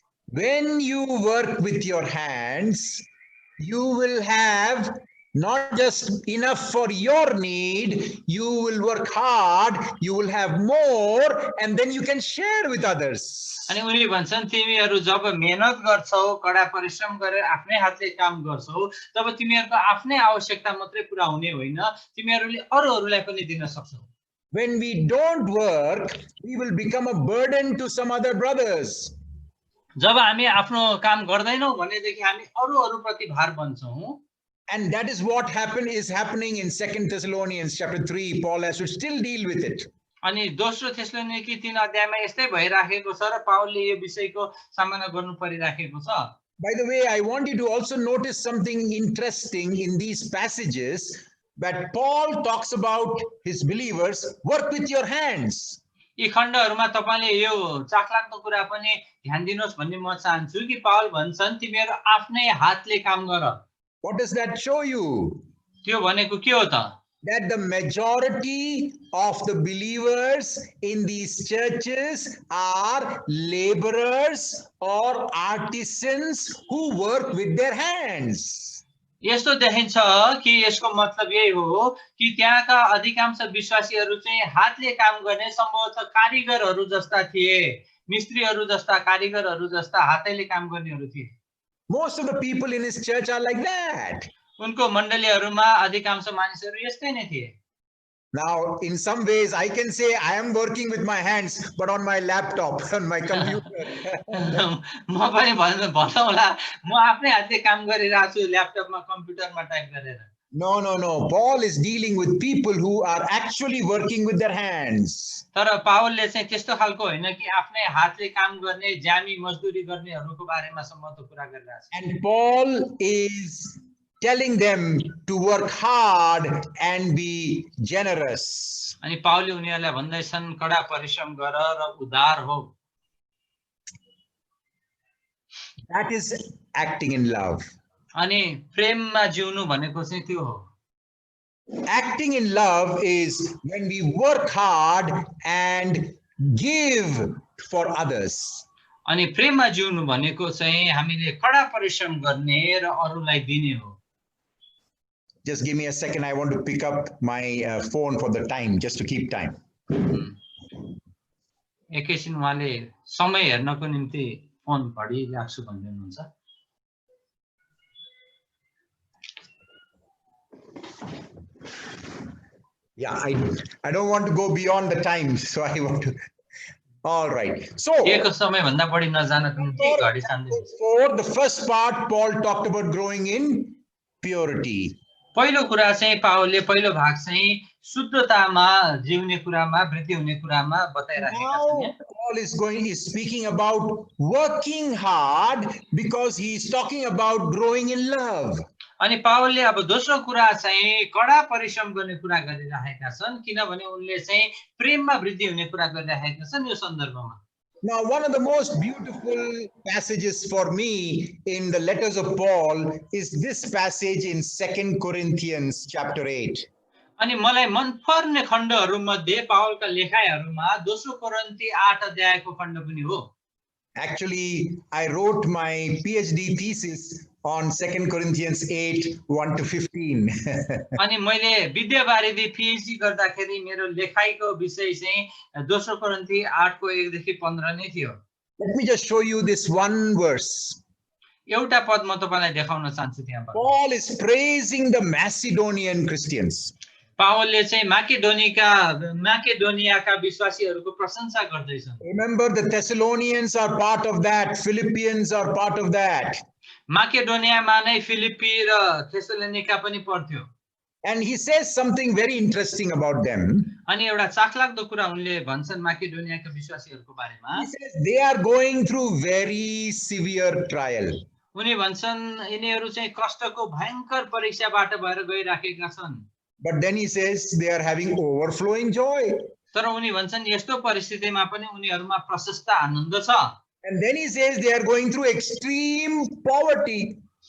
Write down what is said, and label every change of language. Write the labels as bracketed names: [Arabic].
[English] When you work with your hands, you will have not just enough for your need, you will work hard, you will have more, and then you can share with others. [Nepali] अनि उनी भन्छन् तिमीहरु जब मेहनत गर्छौ, कडा परिश्रम गरेर आफ्नै हातले काम गर्छौ, तब तिमीहरुको आफ्नै आवश्यकता मात्रै पूरा हुने होइन, तिमीहरुले अरूहरुलाई पनि दिन सक्छौ। [English] When we don't work, we will become a burden to some other brothers. [Nepali] जब हामी आफ्नो काम गर्दैनौ भनेदेखि हामी अरूहरुप्रति भार बन्छौं। [English] And that is what is happening in 2 Thessalonians chapter 3. Paul has to still deal with it. [Nepali] अनि दोस्रो थेसलोनिकी 3 अध्यायमा यस्तै भइराखेको छ र पाउलले यो विषयको सामना गर्नु परिराखेको छ। [English] By the way, I want you to also notice something interesting in these passages, that Paul talks about his believers, work with your hands. [Nepali] यी खण्डहरुमा तपाईले यो चाखलाग्दो कुरा पनि ध्यान दिनुहोस् भन्ने म चाहन्छु कि पाउल भन्छन् तिमीहरु आफ्नै हातले काम गर। [English] What does that show you? [Nepali] त्यो भनेको के हो त? [English] That the majority of the believers in these churches are laborers or artisans who work with their hands. [Nepali] यस्तो देखिन्छ कि यसको मतलब यही हो कि त्यहाँका अधिकांश विश्वासीहरु चाहिँ हातले काम गर्ने सम्भवतः कारीगरहरु जस्ता थिए, मिस्त्रीहरु जस्ता, कारीगरहरु जस्ता हातैले काम गर्नेहरु थिए। [English] Most of the people in his church are like that. [Nepali] उनको मण्डलीहरुमा अधिकांश मानिसहरु यस्तै नै थिए। [English] Now, in some ways, I can say I am working with my hands, but on my laptop, on my computer. [Nepali] म पनि भन्नौला म आफ्नै हातले काम गरिरहेको छु ल्यापटपमा कम्प्युटरमा टाइप गरेर। [English] No, no, no. Paul is dealing with people who are actually working with their hands. [Nepali] तर पावलले चाहिँ त्यस्तो खालको होइन कि आफ्नै हातले काम गर्ने, ज्यामी मजदुरी गर्नेहरुको बारेमा सम्म त कुरा गरिरहेको छ। [English] And Paul is telling them to work hard and be generous. [Nepali] अनि पावलले उनीहरुलाई भन्दैछन् कडा परिश्रम गर र उदार हो। [English] That is acting in love. [Nepali] अनि प्रेममा जिउनु भनेको चाहिँ त्यो हो। [English] Acting in love is when we work hard and give for others. [Nepali] अनि प्रेममा जिउनु भनेको चाहिँ हामीले कडा परिश्रम गर्ने र अरूलाई दिने हो। [English] Just give me a second. I want to pick up my phone for the time, just to keep time. [Nepali] एकैछिन उहाँले समय हेर्नको निम्ति फोन घडी राख्छु भन्दै हुनुहुन्छ। [English] Yeah, I don't want to go beyond the time, so I want to. All right. So [Nepali] एकको समय भन्दा बढी नजानको निम्ति घडी सान्दै। [English] for the first part, Paul talked about growing in purity. [Nepali] पहिलो कुरा चाहिँ पावलले पहिलो भाग चाहिँ शुद्धतामा जिउने कुरामा वृद्धि हुने कुरामा बताइराखेका छन्। [English] Now Paul is speaking about working hard because he is talking about growing in love. [Nepali] अनि पावलले अब दोस्रो कुरा चाहिँ कडा परिश्रम गर्ने कुरा गरिराखेका छन् किनभने उनले चाहिँ प्रेममा वृद्धि हुने कुरा गरिराखेका छन् यो सन्दर्भमा। [English] Now, one of the most beautiful passages for me in the letters of Paul is this passage in 2 Corinthians chapter 8. [Nepali] अनि मलाई मनपर्ने खण्डहरूमध्ये पावलका लेखाइहरूमा दोस्रो कोरिन्थी 8 अध्यायको खण्ड पनि हो। [English] Actually, I wrote my PhD thesis on 2 Corinthians 8, 1 to 15. [Nepali] अनि मैले विद्यावारिधि PhD गर्दाखेरि मेरो लेखाइको विषय चाहिँ दोस्रो कोरिन्थी 8 को 1 देखि 15 नै थियो। [English] Let me just show you this one verse. [Nepali] एउटा पद म तपाईलाई देखाउन चाहन्छु त्यहाँबाट। [English] Paul is praising the Macedonian Christians. [Nepali] पावलले चाहिँ माकेडोनियाका विश्वासीहरूको प्रशंसा गर्दैछन्। [English] Remember, the Thessalonians are part of that. Philippians are part of that. [Nepali] माकेडोनियामा नै फिलिप्पी र थेसलोनिका पनि पर्थ्यो। [English] And he says something very interesting about them. [Nepali] अनि एउटा चाखलाग्दो कुरा उनले भन्छन् माकेडोनियाका विश्वासीहरूको बारेमा। [English] He says they are going through very severe trial. [Nepali] उनी भन्छन् यिनीहरू चाहिँ कष्टको भयंकर परीक्षाबाट भएर गइराखेका छन्। [English] But then he says they are having overflowing joy. [Nepali] तर उनी भन्छन् यस्तो परिस्थितिमा पनि उनीहरुमा प्रशस्त आनन्द छ। [English] And then he says they are going through extreme poverty.